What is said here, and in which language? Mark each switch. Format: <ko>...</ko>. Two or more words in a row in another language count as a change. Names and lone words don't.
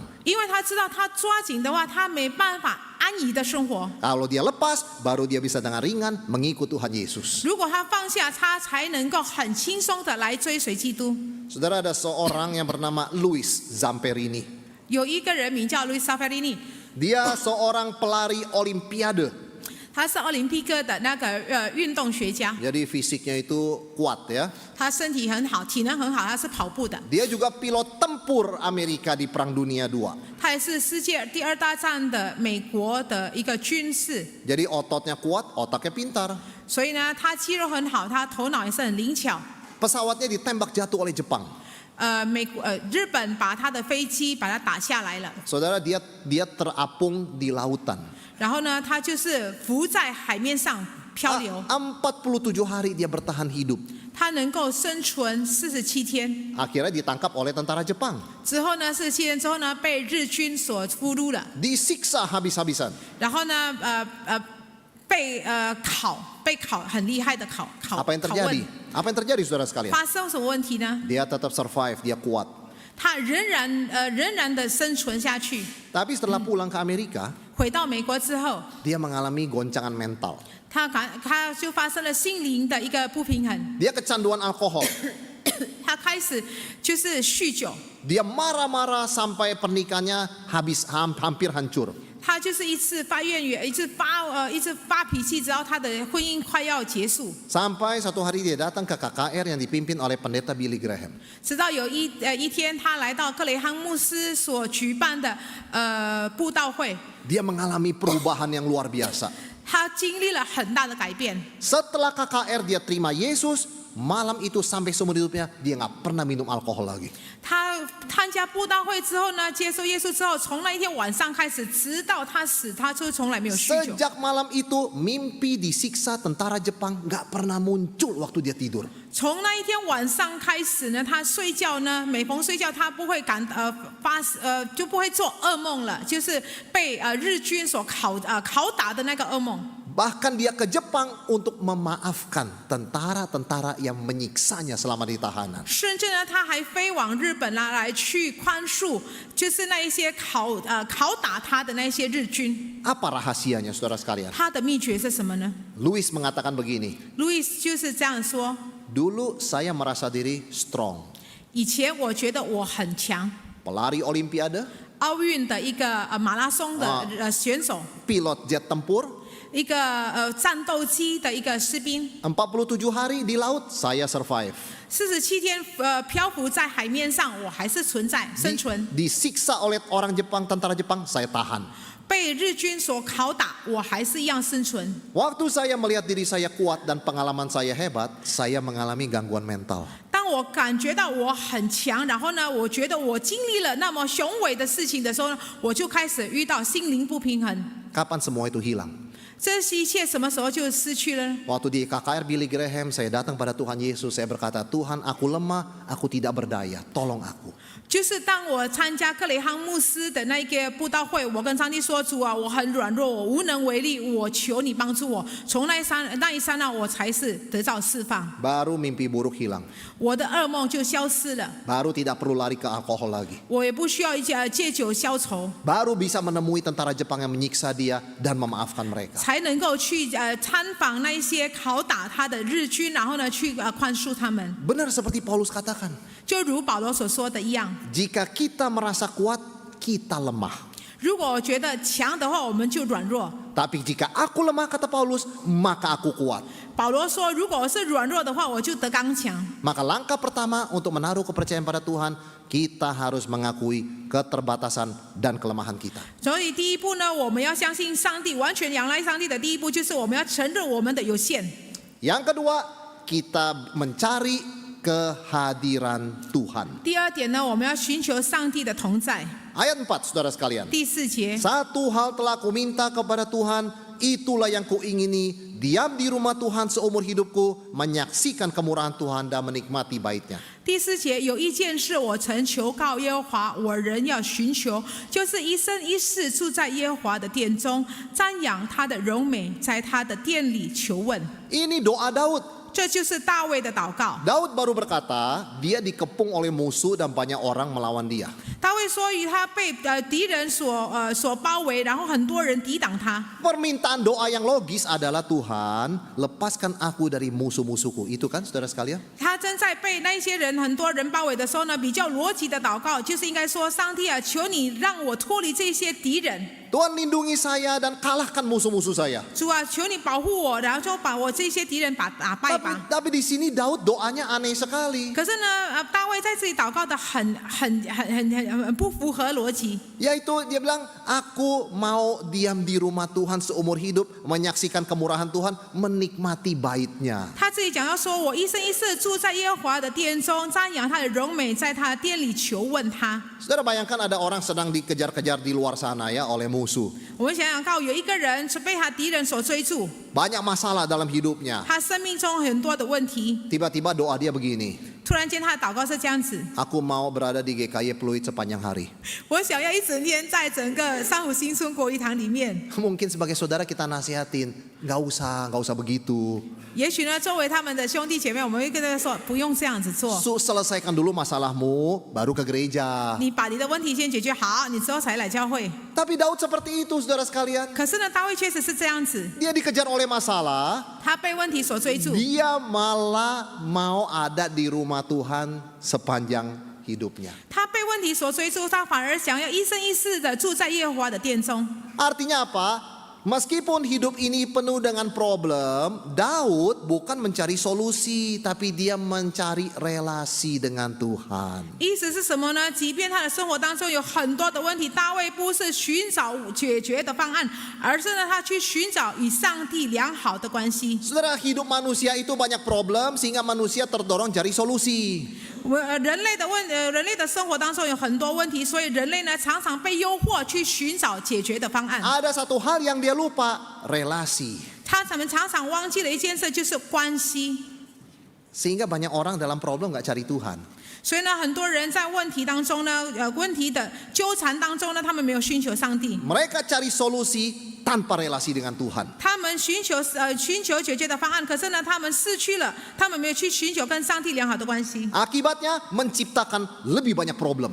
<zh>因为他知道他抓紧的话，他没办法安逸的生活。</zh> <id>Kalau dia lepas, baru dia bisa dengan ringan mengikut Tuhan Yesus.</id> <zh>如果他放下，他才能够很轻松的来追随基督。</zh> <id>Saudara, ada seorang yang bernama Louis Zamperini.</id> <zh>有一个人名叫路易萨菲利尼，</zh> <id>Dia seorang pelari olimpiade.</id> <zh>他是奥林匹克的那个运动学家，</zh> <id>Jadi fisiknya itu kuat ya.</id> <zh>他身体很好，体能很好，他是跑步的。</zh> <id>Dia juga pilot tempur Amerika di Perang Dunia II.</id> <zh>他也是世界第2大战的美国的一个军事，</zh> <id>Jadi ototnya kuat, otaknya pintar.</id> <zh>所以呢，他肌肉很好，他头脑也是很灵巧。</zh> <id>Pesawatnya ditembak jatuh oleh Jepang.</id> <zh>日本把他的飞机把他打下来了，</zh> <id>Saudara, dia terapung di lautan.</id> <zh>然后呢，他就是浮在海面上漂流，</zh> <id>47 hari dia bertahan hidup.</id> <zh>他能够生存47天。</zh> <id>Akhirnya ditangkap oleh tentara Jepang.</id> <zh>之后呢，47天之后呢，被日军所俘虏了，</zh> <id>Disiksa habis-habisan.</id> <zh>然后呢，被烤很厉害的烤</zh> <id>Apa yang</id> <zh>拷</zh> <id>terjadi?</id> <zh>问。</zh> <id>Apa yang terjadi saudara sekalian?</id> <zh>发生什么问题呢？</zh> <id>Dia tetap survive, dia kuat.</id> <zh>他仍然的生存下去。</zh> <id>Tapi setelah pulang ke Amerika,</id> <zh>回到美国之后，</zh> <id>dia mengalami goncangan mental.</id> <zh>他就发生了心灵的一个不平衡，</zh> <id>Dia kecanduan alkohol.</id> <zh>他开始就是酗酒，</zh> <id>Dia marah-marah sampai pernikahannya hampir hancur.</id> <zh>他就是一次发怨言，一次发脾气，直到他的婚姻快要结束。</zh> <id>Sampai satu hari dia datang ke KKR yang dipimpin oleh pendeta Billy Graham.</id> <zh>直到有一天，他来到克雷汉牧师所举办的布道会，</zh> <id>Dia mengalami perubahan yang luar biasa.</id> <zh>他经历了很大的改变。</zh> <id>Setelah KKR dia terima Yesus, malam itu sampai seumur hidupnya dia nggak pernah minum alkohol lagi.</id> <zh>他参加布道会之后呢，接受耶稣之后，从那一天晚上开始，直到他死，他就从来没有酗酒。</zh> <id>Sejak malam itu mimpi disiksa tentara Jepang nggak pernah muncul waktu dia tidur.</id> <zh>从那一天晚上开始呢，他睡觉呢，每逢睡觉他不会就不会做噩梦了，就是被日军所拷打的那个噩梦。</zh> <id>Bahkan dia ke Jepang untuk memaafkan tentara-tentara yang menyiksanya selama di tahanan.</id> <zh>甚至呢，他还飞往日本来去宽恕，就是那一些拷打他的那些日军。</zh> <id>Apa rahasianya saudara sekalian?</id> <zh>他的秘诀是什么呢</zh> <id>Louis mengatakan begini,</id> <zh>？Louis 就是这样说：</zh> <id>dulu saya merasa diri strong.</id> <zh>以前我觉得我很强，</zh> <id>Pelari olimpiade,</id> <zh>奥运的一个马拉松的选手，</zh> <id>pilot jet tempur,</id> <zh>一个战斗机的一个士兵。</zh> <id>47 hari di laut, saya survive.</id> <zh>47天漂浮在海面上，我还是存在生存。</zh> <id>Disiksa oleh orang Jepang, tentara Jepang, saya tahan.</id> <zh>被日军所拷打，我还是一样生存。</zh> <id>Waktu saya melihat diri saya kuat dan pengalaman saya hebat, saya mengalami gangguan mental.</id> <zh>当我感觉到我很强，然后呢，我觉得我经历了那么雄伟的事情的时候呢，我就开始遇到心灵不平衡。</zh> <id>Kapan semua itu hilang?</id> <zh>这一切什么时候就失去了？</zh> <id>Waktu di KKR Billy Graham, saya datang pada Tuhan Yesus, saya berkata, Tuhan, aku lemah, aku tidak berdaya, tolong aku.</id> <zh>就是当我参加克雷汉牧师的那个布道会，我跟上帝说：“主啊，我很软弱，我无能为力，我求你帮助我。” 从那一刹那，我才是得到释放，</zh> <id>Baru mimpi buruk hilang.</id> <zh>我的噩梦就消失了，</zh> <id>Baru tidak perlu lari ke alkohol lagi.</id> <zh>我也不需要借酒消愁，</zh> <id>Baru bisa menemui tentara Jepang yang menyiksa dia dan memaafkan mereka.</id> <zh>才能够去参访那一些拷打他的日军，然后呢去宽恕他们。</zh> <id>Benar seperti Paulus katakan,</id> <zh>就如保罗所说的一样，</zh> <id>jika kita merasa kuat, kita lemah.</id> <zh>如果我觉得强的话，我们就软弱。</zh> <id>Tapi jika aku lemah, kata Paulus, maka aku kuat.</id> <zh>保罗说：“如果我是软弱的话，我就得刚强。”</zh> <id>Maka langkah pertama untuk menaruh kepercayaan pada Tuhan, kita harus mengakui keterbatasan dan kelemahan kita.</id> <zh>所以第一步呢，我们要相信上帝，完全仰赖上帝的第一步就是我们要承认我们的有限。</zh> <id>Yang kedua, kita mencari kehadiran Tuhan.</id> <zh>第二点呢，我们要寻求上帝的同在。</zh> <id>Ayat 4, saudara sekalian.</id> <zh>第4节，</zh> <id>Satu hal telah ku minta kepada Tuhan, itulah yang kuingini, diam di rumah Tuhan seumur hidupku, menyaksikan kemurahan Tuhan dan menikmati baitnya.</id> <zh>第4节有一件事我曾求告耶和华，我仍要寻求，就是一生一世住在耶和华的殿中，瞻仰他的荣美，在他的殿里求问。</zh> <id>Ini doa Daud.</id> <zh>这就是大卫的祷告。</zh> <id>Daud baru berkata, dia dikepung oleh musuh dan banyak orang melawan dia.</id> <zh>大卫说，与他被敌人所包围，然后很多人抵挡他。</zh> <id>Permintaan doa yang logis adalah Tuhan, lepaskan aku dari musuh-musuhku. Itu kan saudara sekalian?</id> <zh>他正在被那些人很多人包围的时候呢，比较逻辑的祷告就是应该说：上帝啊，求你让我脱离这些敌人。</zh> <id>Tuhan lindungi saya dan kalahkan musuh-musuh saya.</id> <zh>主啊，求你保护我，然后就把我这些敌人打败吧。</zh> <id>Tapi di sini Daud doanya aneh sekali.</id> <zh>可是呢，大卫在这里祷告的很不符合逻辑。</zh> <id>Yaitu dia bilang, aku mau diam di rumah Tuhan seumur hidup, menyaksikan kemurahan Tuhan, menikmati baitnya.</id> <zh>他自己讲要说，我一生一世住在耶和华的殿中，瞻仰他的荣美，在他的殿里求问他。</zh> <id>Saudara bayangkan ada orang sedang dikejar-kejar di luar sana ya oleh musuh.</id> <zh>我们想想看，有一个人是被他敌人所追逐，</zh> <id>Banyak masalah dalam hidupnya.</id> <zh>他生命中很多的问题。</zh> <id>Tiba-tiba doa dia begini,</id> <zh>突然间，他的祷告是这样子：</zh> <id>aku mau berada di GKY Pluit sepanjang hari.</id> <zh>我想要一整天在整个三湖新村国语堂里面。</zh> <id>Mungkin sebagai saudara kita nasihatin, nggak usah begitu.</id> <zh>也许呢，作为他们的兄弟姐妹，我们会跟他说，不用这样子做。</zh> <id>Selesaikan dulu masalahmu, baru ke gereja.</id> <zh>你把你的问题先解决好，你之后才来教会。</zh> <id>Tapi Daud seperti itu, saudara sekalian.</id> <zh>可是呢，大卫确实是这样子，</zh> <id>Dia dikejar oleh masalah,</id> <zh>他被问题所追逐，</zh> <id>dia malah mau ada di rumah Tuhan sepanjang hidupnya.</id> <zh>他被问题所追逐，他反而想要一生一世的住在耶和华的殿中。</zh> <id>Artinya apa? Meskipun hidup ini penuh dengan problem, Daud bukan mencari solusi, tapi dia mencari relasi dengan Tuhan.</id> <zh>意思是什么呢？即便他的生活当中有很多的问题，大卫不是寻找解决的方案，而是呢，他去寻找与上帝良好的关系。</zh> <id>Saudara, hidup manusia itu banyak problem sehingga manusia terdorong cari solusi.</id> <zh>人类的生活当中有很多问题，所以人类呢常常被诱惑去寻找解决的方案。</zh> <id>Ada satu hal yang dia lupa, relasi.</id> <zh>他们常常忘记了一件事，就是关系。</zh> <id>Sehingga banyak orang dalam problem gak cari Tuhan.</id> <zh>所以呢，很多人在问题当中呢，问题的纠缠当中呢，他们没有寻求上帝，</zh> <id>Mereka cari solusi tanpa relasi dengan Tuhan.</id> <zh>他们寻求解决的方案，可是呢，他们失去了，他们没有去寻求跟上帝良好的关系，</zh> <id>Akibatnya menciptakan lebih banyak problem.</id>